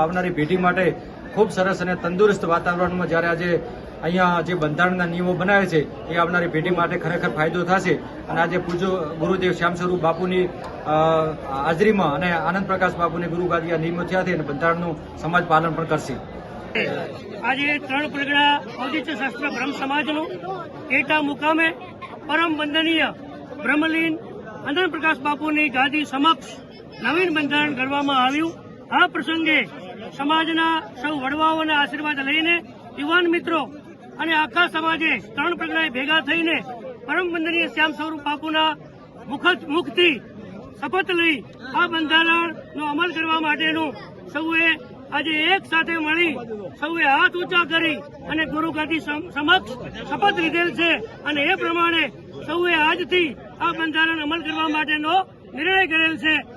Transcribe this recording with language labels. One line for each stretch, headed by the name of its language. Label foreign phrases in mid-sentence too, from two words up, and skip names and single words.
Gujarati: આવનારી પેઢી માટે ખૂબ સરસ અને તંદુરસ્ત વાતાવરણમાં જ્યારે આજે અહીંયા જે બંધારણના નિયમો બનાવે છે એ આવનારી પેઢી માટે ખરેખર ફાયદો થશે અને આજે પૂજ્ય ગુરુદેવ શ્યામ સ્વરૂપ બાપુની હાજરીમાં અને આનંદ પ્રકાશ બાપુની ગુરુ ગાદી આ નિયમો થયા છે અને બંધારણનું સમાજ પાલન પણ કરશે। આજે 3 પરગણા ઔદિત્ય શાસ્ત્ર બ્રહ્મ સમાજનું એટા મુકામે પરમ વંદનીય બ્રહ્મલીન આનંદ પ્રકાશ બાપુની ગાદી સમક્ષ નવીન બંધારણ ઘડવામાં આવ્યું। આ પ્રસંગે સમાજના સૌ વડવાઓના આશીર્વાદ લઈને યુવાન મિત્રો અને આખા સમાજે 3 પરગણાએ ભેગા થઈને પરમ વંદનીય શ્યામ સ્વરૂપ બાપુના મુખથી શપથ લઈ આ બંધારણનો અમલ કરવા માટેનું સૌએ આજે એક સાથે મળી સૌએ હાથ ઊંચા કરી અને ગુરુ ગાદી સમક્ષ શપથ લીધેલ છે અને એ પ્રમાણે સૌએ આજથી આ બંધારણ અમલ કરવા માટેનો નિર્ણય કરેલ છે।